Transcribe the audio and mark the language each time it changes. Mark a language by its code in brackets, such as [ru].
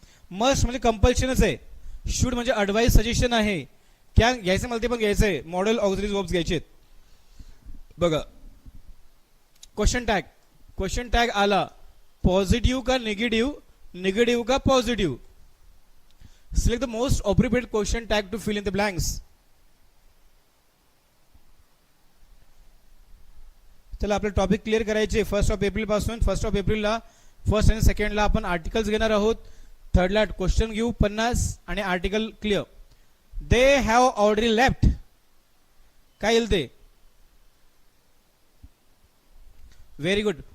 [mr] Must म्हणजे कंपल्शनच आहे. Should म्हणजे ऍडवाइस सजेशन आहे. क्या घ्यायचं मला ते पण घ्यायचंय, मॉडेल ऑक्झिलरी वर्ब्स घ्यायचे. बघा क्वेश्चन टॅग आला, पॉझिटिव्ह का निगेटिव्ह, निगेटिव्ह का positive. [en] Select the most appropriate question tag to fill in the blanks. [mr] चला आपले टॉपिक क्लिअर करायचे. 1 एप्रिल पासून 1 एप्रिलला फर्स्ट आणि सेकंडला आपण आर्टिकल्स घेणार आहोत. थर्डला क्वेश्चन घेऊ 50 आणि article clear. [en] they have already left, [mr] काय येईल ते, व्हेरी गुड.